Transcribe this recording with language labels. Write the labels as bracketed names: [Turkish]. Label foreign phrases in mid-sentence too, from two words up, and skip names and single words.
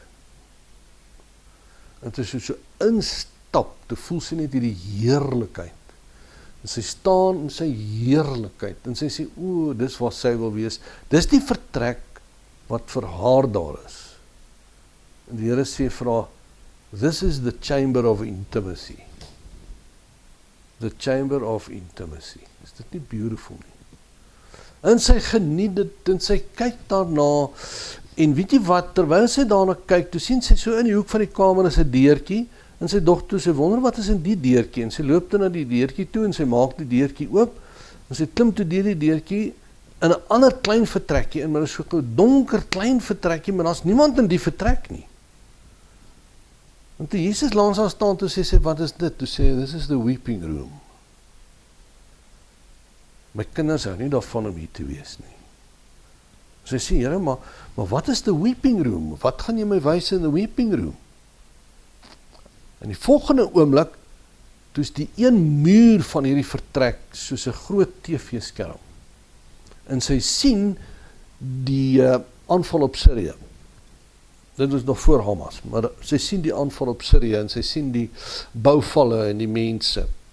[Afrikaans] En toe sy so instap, toe voel sy net hierdie heerlikheid. En sy staan in sy heerlikheid, en sy sê, dis waar sy wil wees, dis die vertrek wat vir haar daar is. En die Here sê vir haar, [English] this is the chamber of intimacy. The chamber of intimacy. [Afrikaans] Is dit nie beautiful nie? En sy geniet dit, en sy kyk daarna, en weet jy wat, terwyl sy daarna kyk, toe sien sy so in die hoek van die kamer is 'n deurtjie, en sy dogter, sy wonder wat is in die deurtjie, en sy loop toe na die deurtjie toe, en sy maak die deurtjie oop, en sy klim toe deur die deurtjie, in 'n ander klein vertrekkie, en maar is so 'n donker klein vertrekkie, maar daar's niemand in die vertrek nie. En toe Jesus langs haar staan, toe sê sy, wat is dit? Toe sê, [English] this is the weeping room. [Afrikaans] My kinders hou nie daarvan om hier te wees nie. Sy sê, Here, maar wat is [English] the weeping room? [Afrikaans] Wat gaan jy my wys in [English] the weeping room? [Afrikaans] In die volgende oomblik, toe is die een muur van hierdie vertrek soos 'n groot TV-skerm. En sy sien die aanval op Sirië. Dit was nog voor Hamas, maar sy sien die aanval op Sirië en sy sien die bouvalle en die mense.